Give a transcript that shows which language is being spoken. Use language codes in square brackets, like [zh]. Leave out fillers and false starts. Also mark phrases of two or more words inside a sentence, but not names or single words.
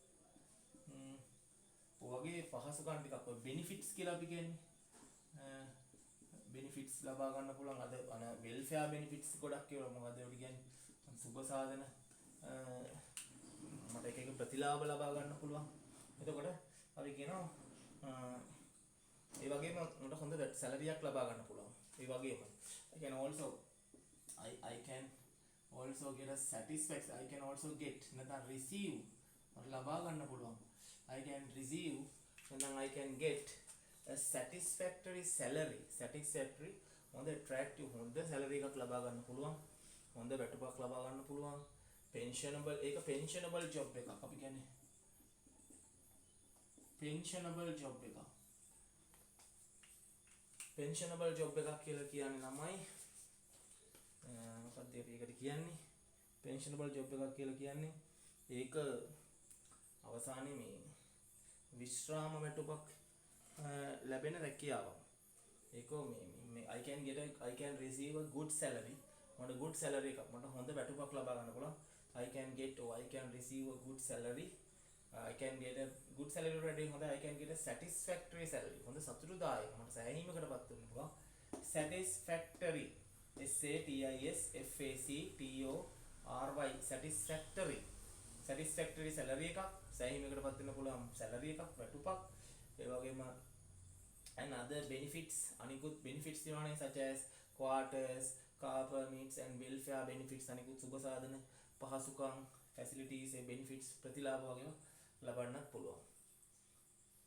[si] ඔයගේ පහසුකම් ටිකක් ඔය benefits කියලා අපි කියන්නේ benefits ලබා ගන්න පුළුවන්. අද [en] welfare benefits [si] ගොඩක් ඒවා මොකද ඒවට කියන්නේ සුබ සාධන මට එක ප්‍රතිලාභ ලබා ගන්න පුළුවන්. එතකොට අපි කියනවා ඒ වගේම මට හොඳ salary එකක් ලබා ගන්න පුළුවන්. ඒ වගේම [en] I can also get a satisfaction. I can also get [si] නැත්නම් receive මට ලබා ගන්න පුළුවන්. [en] I can receive and I can get a satisfactory salary. [si] හොඳ attractive හොඳ salary එකක් ලබා ගන්න පුළුවන්. හොඳ වැටුපක් ලබා ගන්න පුළුවන්. [en] pensionable job [si] එකක් අපි කියන්නේ [en] pensionable job [si] එකක් කියලා කියන්නේ ළමයි මොකක්ද ඒකට කියන්නේ [en] pensionable job [si] එකක් කියලා කියන්නේ ඒක අවසානයේ මේ විශ්‍රාම වැටුපක් ලැබෙන රැකියාවක්. ඒක මේ [en] I can receive a good salary. [si] මට [en] good salary [si] එකක් මට හොඳ වැටුපක් ලබා ගන්න පුළුවන්. [en] I can receive a good salary. I can get a good salary [si] රැඩි හොඳ [en] I can get a satisfactory salary. [si] හොඳ සතුටුදායක මට සෑහීමකටපත් වෙන්න පුළුවන්. [en] satisfactory satisfactory salary [si] එකක් සෑහීමකටපත් වෙන්න පුළුවන් salary එකක් වැටුපක්. ඒ වගේම [en] and other benefits අනිකුත් benefits තියෙනවානේ such as quarters, car permits and welfare benefits [si] අනිකුත් සුබ සාධන පහසුකම් [en] facilities benefits [si] ප්‍රතිලාභ වගේම ලබන්නත් පුළුවන්.